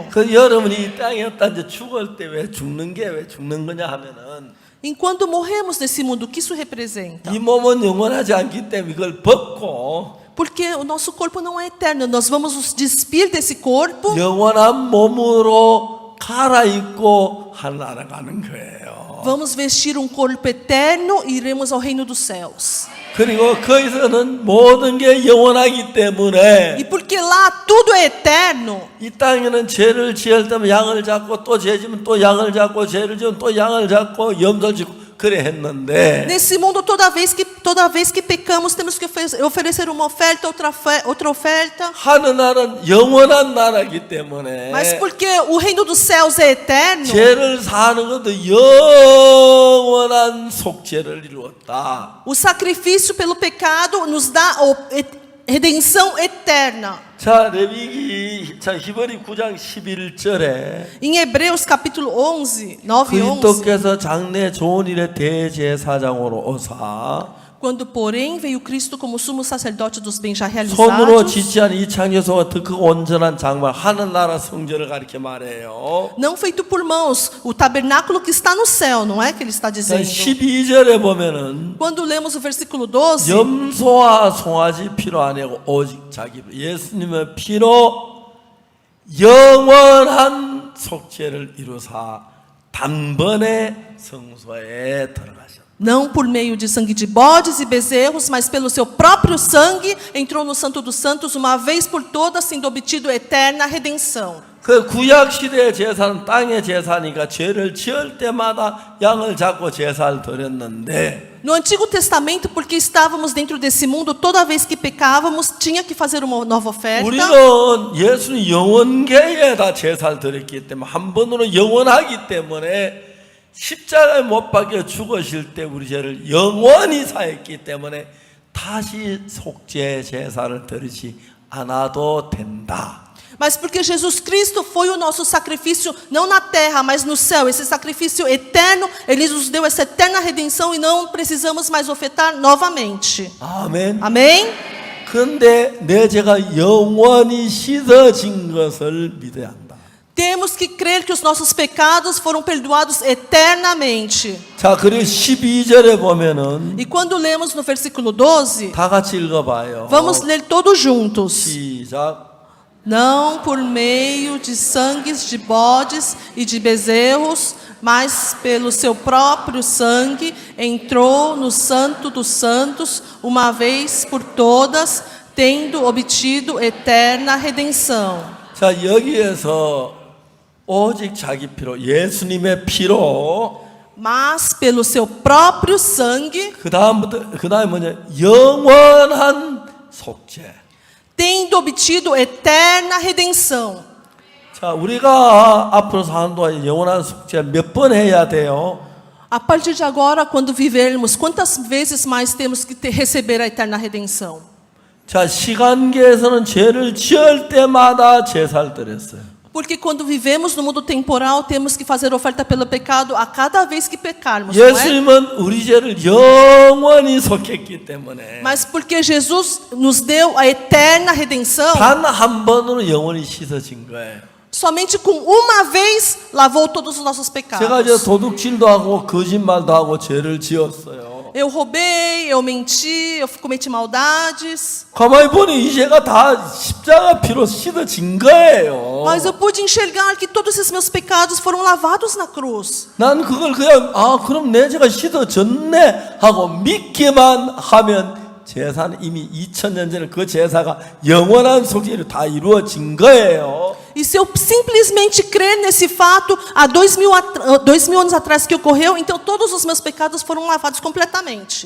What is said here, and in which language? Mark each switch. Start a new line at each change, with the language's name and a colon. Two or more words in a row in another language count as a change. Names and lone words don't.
Korean: 그 여러분이 이 땅에 왔다 이제 죽을 때 왜 죽는 게 왜 죽는 거냐 하면은
Portuguese: Enquanto morremos nesse mundo, o que isso representa?
Korean: 이 몸은 영원하지 않기 때문에 이걸 벗고
Portuguese: Porque o nosso corpo não é eterno, nós vamos nos despir desse corpo
Korean: 영원한 몸으로 갈아입고 하늘나라 가는 거예요.
Portuguese: vamos vestir corpo eterno e iremos ao reino dos céus.
Korean: 그리고 거기서는 모든 게 영원하기 때문에
Portuguese: E porque lá tudo é eterno,
Korean: 이 땅에는 죄를 지을 때면 양을 잡고 또 죄 지면 또 양을 잡고 죄를 지면 또 양을 잡고 염소를 짓고 그래 했는데
Portuguese: nesse mundo toda vez que pecamos temos que oferecer uma oferta, outra oferta.
Korean: 하늘나라는 영원한 나라이기 때문에
Portuguese: Mas porque o reino dos céus é eterno,
Korean: 죄를 사는 것도 영원한 속죄를 이루었다.
Portuguese: o sacrifício pelo pecado nos dá redenção eterna.
Korean: 자, 레위기 히브리 9장 11절에
Portuguese: Em Hebreus capítulo 11, 9 e 11,
Korean: 그리스도께서 장래 좋은 일의 대제사장으로 오사
Portuguese: quando porém veio Cristo como sumo sacerdote dos bens já
Korean: 손으로
Portuguese: realizados,
Korean: 짓지 않은 이 창조소가 그 온전한 장막 하늘나라 성전을 가리켜 말해요.
Portuguese: não feito por mãos, o tabernáculo que está no céu, não é que ele está
Korean: 자,
Portuguese: dizendo?
Korean: 12절에 보면은
Portuguese: Quando lemos o versículo 12,
Korean: 염소와 송아지 피로 아니고 오직 자기 예수님의 피로 영원한 속죄를 이루사 단번에 성소에 들어가셨다.
Portuguese: não por meio de sangue de bodes e bezerros, mas pelo seu próprio sangue, entrou no Santo dos Santos uma vez por todas, sendo obtido eterna redenção.
Korean: 그 구약 시대의 제사는 땅의 제사니까 죄를 지을 때마다 양을 잡고 제사를 드렸는데
Portuguese: No Antigo Testamento, porque estávamos dentro desse mundo, toda vez que pecávamos, tinha que fazer uma nova oferta.
Korean: 우리는 예수는 영원계에다 제사를 드렸기 때문에 한 번으로 영원하기 때문에 십자가에 못 박혀 죽으실 때 우리 죄를 영원히 사했기 때문에 다시 속죄 제사를 드리지 않아도 된다.
Portuguese: Mas porque Jesus Cristo foi o nosso sacrifício, não na terra, mas no céu. Esse sacrifício eterno, Ele nos deu essa eterna redenção e não precisamos mais ofertar novamente.
Korean: 아멘.
Portuguese: Amém?
Korean: 그런데 내 죄가 영원히 씻어진 것을 믿어야 한다.
Portuguese: Temos que crer que os nossos pecados foram perdoados eternamente.
Korean: 자, 그리고 12절에 보면은
Portuguese: E quando lemos no versículo 12,
Korean: 다 같이 읽어봐요.
Portuguese: vamos ler todos juntos.
Korean: 시작.
Portuguese: Não por meio de sangues de bodes e de bezerros, mas pelo seu próprio sangue entrou no Santo dos Santos, uma vez por todas, tendo obtido eterna redenção.
Korean: 자, 여기에서 오직 자기 피로 예수님의 피로
Portuguese: Mas pelo seu próprio sangue,
Korean: 그다음에 뭐냐? 영원한 속죄.
Portuguese: tendo obtido eterna redenção.
Korean: 자, 우리가 앞으로 사는 동안 영원한 속죄 몇 번 해야 돼요?
Portuguese: A partir de agora, quando vivermos, quantas vezes mais temos que receber a eterna redenção?
Korean: 자, 시간계에서는 죄를 지을 때마다 제사를 드렸어요.
Portuguese: Porque quando vivemos no mundo temporal, temos que fazer oferta pelo pecado a cada vez que pecarmos, não é?
Korean: 예수님은 우리 죄를 영원히 속했기 때문에
Portuguese: Mas porque Jesus nos deu a eterna redenção,
Korean: 단 한 번으로 영원히 씻어진 거예요.
Portuguese: somente com uma vez lavou todos os nossos
Korean: 제가 이제
Portuguese: pecados.
Korean: 도둑질도 하고 거짓말도 하고 죄를 지었어요.
Portuguese: Eu roubei, eu menti, eu cometi maldades.
Korean: 가만히 보니 이 죄가 다 십자가 피로 씻어진 거예요.
Portuguese: Mas eu pude enxergar que todos esses meus pecados foram lavados na cruz.
Korean: 난 그걸 그냥 그럼 내 죄가 씻어졌네 하고 믿기만 하면 제사는 이미 2000년 전에 그 제사가 영원한 속죄로 다 이루어진 거예요.
Portuguese: E se eu simplesmente crer nesse fato, há 2000 anos atrás que ocorreu, então todos os meus pecados foram lavados completamente.